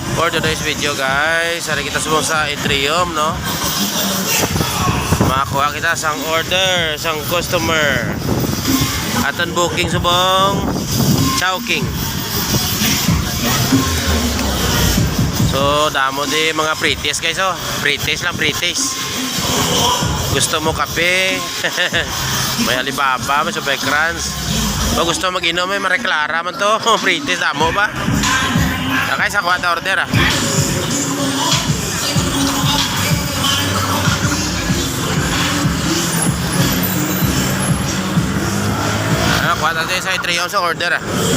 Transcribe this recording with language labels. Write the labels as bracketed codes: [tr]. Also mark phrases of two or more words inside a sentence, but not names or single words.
[en] For today's video guys, [hil] hari kita subong sa Atrium, no? Makakuha kita sang order, sang customer. Aton booking subong Chowking. So damo di mga pretties guys, oh. Pretties lang, pretties. Gusto mo kape? May Alibaba, may Super Crunch. O gusto mag-inom, may Marie Clara man to. Pretties damo ba? Sakay sa kuwata order ah. Kuwata tayo sa Atrium sa order ah.